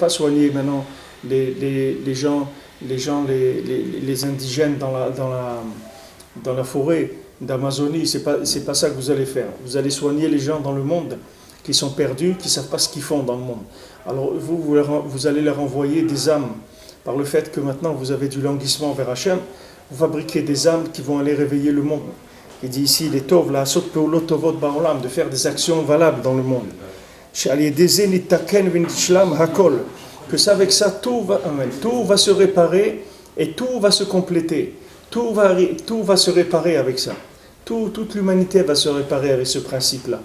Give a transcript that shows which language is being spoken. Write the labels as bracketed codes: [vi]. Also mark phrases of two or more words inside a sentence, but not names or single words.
[fr] Ce n'est pas soigner maintenant les gens les gens, les indigènes dans la forêt d'Amazonie, c'est pas ça que vous allez faire. Vous allez soigner les gens dans le monde qui sont perdus, qui ne savent pas ce qu'ils font dans le monde. Alors vous allez leur envoyer des âmes. Par le fait que maintenant vous avez du languissement vers Hachem, vous fabriquez des âmes qui vont aller réveiller le monde. Il dit ici, [he] להיטיב, לעשות פעולות טובות בעולם, [fr] de faire des actions valables dans le monde. Que ça, avec ça, tout va se réparer et tout va se compléter. Tout va se réparer avec ça. Toute l'humanité va se réparer avec ce principe-là.